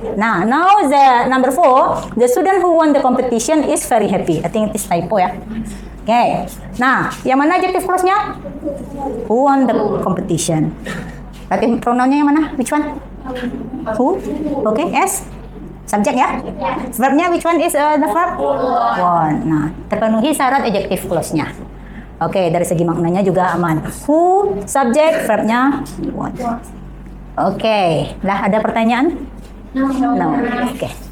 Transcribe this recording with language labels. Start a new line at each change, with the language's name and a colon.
English: Now the number 4, the student who won the competition is very happy. I think it is typo ya. Okay.
Indonesian: Nah, yang mana adjective clause-nya?
English: Who won the competition?
Indonesian: Berarti pronounnya yang mana?
English: Which one? Who? Okay. S. Subject ya. Verbnya which one is the verb?
Indonesian: Won. Nah, terpenuhi syarat adjective clause-nya. Oke, dari segi maknanya juga aman. Who, subject, verbnya what. Oke, lah ada pertanyaan? No. Oke.